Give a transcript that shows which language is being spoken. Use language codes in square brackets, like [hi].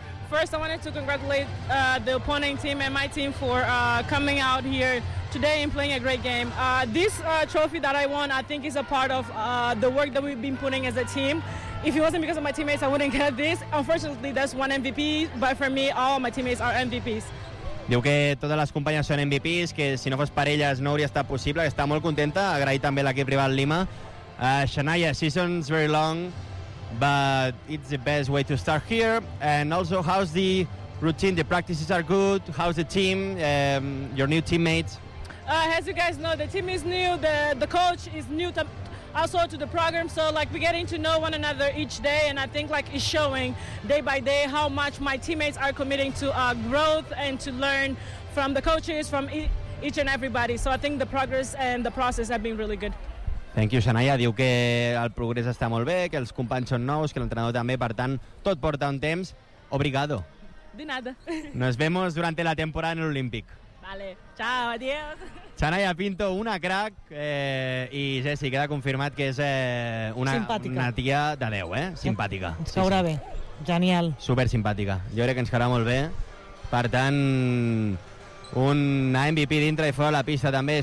[en] First, I wanted to congratulate the opponent team and my team for coming out here today and playing a great game. This trophy that I won, I think, is a part of the work that we've been putting as a team. If it wasn't because of my teammates, I wouldn't get this. Unfortunately, that's one MVP, but for me, all my teammates are MVPs. [ca] Diu que totes les companyes són MVPs, que si no fos per elles no hauria estat possible, que està molt contenta. Agrair també l'equip rival Lima. [en] Xanaia, season's very long, but it's the best way to start here. And also, how's the routine? The practices are good. How's the team, your new teammates? As you guys know, the team is new. The coach is new also to the program. So, like, we're getting to know one another each day. And I think, like, it's showing day by day how much my teammates are committing to growth and to learn from the coaches, from each and everybody. So I think the progress and the process have been really good. Thank you, Xanaia. [ca] Diu que el progrés està molt bé, que els companys són nous, que l'entrenador també, per tant, tot porta un temps. [pt] Obrigado. [es] De nada. Nos vemos durante la temporada en el Olímpic. Vale. Ciao, adiós. [ca] Xanaia Pinto, una crack. I, Jessi, queda confirmat que és una tia de 10, eh? Simpàtica. Seurà sí, sí. Bé. Genial. Supersimpàtica. Jo crec que ens quedarà molt bé. Per tant, una MVP dintre i fora la pista també.